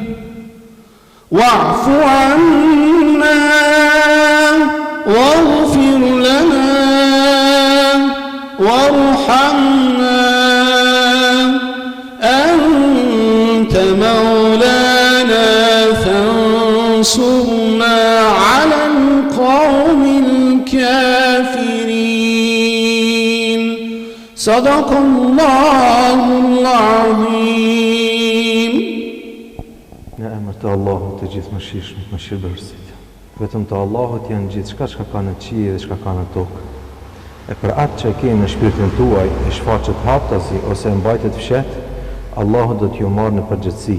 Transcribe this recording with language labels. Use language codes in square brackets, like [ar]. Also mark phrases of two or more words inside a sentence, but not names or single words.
[ar] واعف عنا واغفر لنا وارحمنا أنت مولانا فانصرنا على القوم الكافرين صدق الله العظيم. [sq] Në emër të Allahut të gjithëmëshirshëm, mëshirëbërësit. Vetëm të Allahut janë gjithë çka ka në qiell dhe çka ka në tokë. E për atë që ke në shpirtin tuaj, e shfaqet haptasi ose e mbajtet fshet, Allahu do t'ju marrë në përgjithësi.